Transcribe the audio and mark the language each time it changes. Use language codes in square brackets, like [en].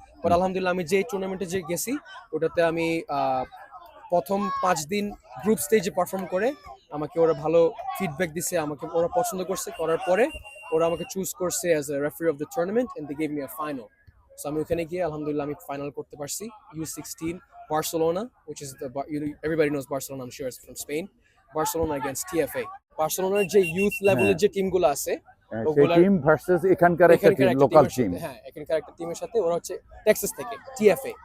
[bn] But আলহামদুলিল্লাহ আমি যে টুর্নামেন্টে যে গেছি, ওটাতে আমি প্রথম 5 দিন গ্রুপ স্টেজে পারফর্ম করে আমাকে ওরা ভালো ফিডব্যাক দিছে, আমাকে ওরা পছন্দ করছে। করার পরে ওরা আমাকে চুজ করছে [en] As a referee of the tournament and they gave me a final. [bn] So আমি ওখানে গিয়ে আলহামদুলিল্লাহ আমি ফাইনাল করতে পারছি। [en] U16 Barcelona, which is everybody knows Barcelona, I'm sure it's from Spain. Barcelona against TFA. [bn] বার্সেলোনার যে ইউথ লেভেলের যে টিমগুলো আছে, ওগুলা টিম ভার্সেস এখানকার একটা টিম, লোকাল টিম। হ্যাঁ, এখানকার একটা টিমের সাথে ওরা হচ্ছে টেক্সাস থেকে, TFA।